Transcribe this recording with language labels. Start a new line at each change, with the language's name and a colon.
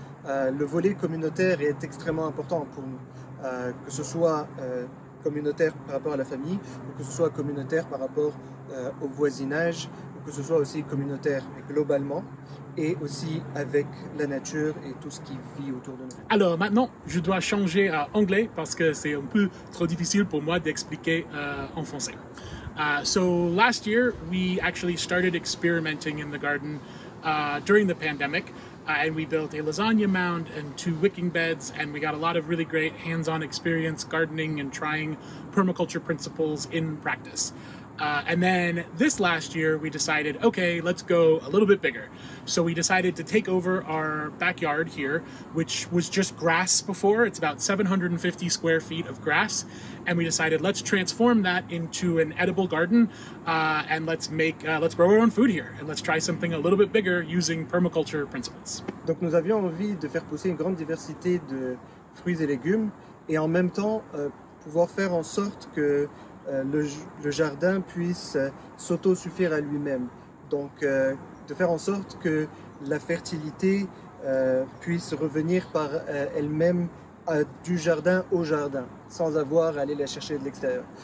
French: Le volet communautaire est extrêmement important pour nous, que ce soit communautaire par rapport à la famille, ou que ce soit communautaire par rapport au voisinage, ou que ce soit aussi communautaire globalement, et aussi avec la nature et tout ce qui vit autour de nous. Alors maintenant, je dois changer à anglais parce que c'est un peu trop difficile pour moi d'expliquer en français.
English: So last year, we actually started experimenting in the garden during the pandemic. and we built a lasagna mound and 2 wicking beds, and we got a lot of really great hands-on experience gardening and trying permaculture principles in practice. And then this last year, we decided, okay, let's go a little bit bigger. So we decided to take over our backyard here, which was just grass before. It's about 750 square feet of grass. And we decided, let's transform that into an edible garden, and let's grow our own food here. And let's try something a little bit bigger using permaculture principles.
French: Donc nous avions envie de faire pousser une grande diversité de fruits et légumes et en même temps pouvoir faire en sorte que le jardin puisse s'autosuffire à lui-même. Donc de faire en sorte que la fertilité puisse revenir par elle-même du jardin au jardin, sans avoir à aller la chercher de l'extérieur.